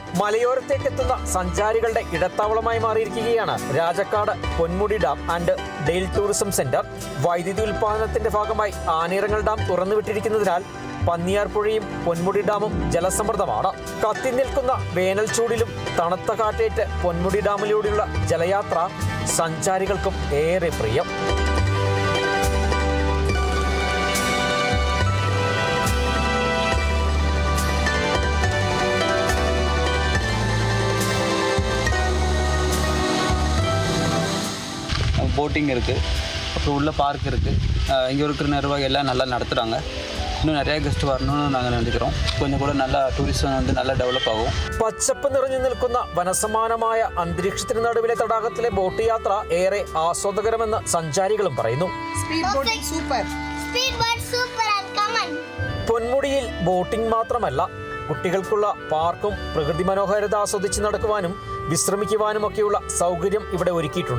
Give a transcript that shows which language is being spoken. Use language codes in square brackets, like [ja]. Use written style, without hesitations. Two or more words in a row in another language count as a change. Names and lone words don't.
[ml] മലയോരത്തേക്കെത്തുന്ന സഞ്ചാരികളുടെ ഇടത്താവളമായി മാറിയിരിക്കുകയാണ് രാജക്കാട് പൊന്മുടി ഡാം ആൻഡ് ഡെയിൽ ടൂറിസം സെന്റർ. വൈദ്യുതി ഉൽപാദനത്തിന്റെ ഭാഗമായി ആനയിറങ്ങൽ ഡാം തുറന്നുവിട്ടിരിക്കുന്നതിനാൽ പന്നിയാർപ്പുഴയും പൊന്മുടി ഡാമും ജലസമൃദ്ധമാണ്. കത്തി നിൽക്കുന്ന വേനൽ ചൂടിലും തണുത്ത കാറ്റേറ്റ് പൊന്മുടി ഡാമിലൂടെയുള്ള ജലയാത്ര സഞ്ചാരികൾക്കും ഏറെ പ്രിയം. [ta] போட்டிங் இருக்குது, அப்புறம் உள்ள பார்க் இருக்குது. இங்கே இருக்கிற நிர்வாகம் எல்லாம் நல்லா நடத்துகிறாங்க. இன்னும் நிறைய கெஸ்ட் வரணும்னு நாங்கள் நினைக்கிறோம். கொஞ்சம் கூட நல்லா [ml] ടൂറിസം നല്ല ഡെവലപ്പ് ആകും. പച്ചപ്പ് നിറഞ്ഞു നിൽക്കുന്ന വനസമാനമായ അന്തരീക്ഷത്തിന് നടുവിലെ തടാകത്തിലെ ബോട്ട് യാത്ര ഏറെ ആസ്വാദകരമെന്ന് സഞ്ചാരികളും പറയുന്നു. പൊന്മുടിയിൽ ബോട്ടിംഗ് മാത്രമല്ല, കുട്ടികൾക്കുള്ള പാർക്കും പ്രകൃതി മനോഹാരിത ആസ്വദിച്ച് നടക്കുവാനും വിശ്രമിക്കുവാനുമൊക്കെയുള്ള സൗകര്യം ഇവിടെ ഒരുക്കിയിട്ടുണ്ട്.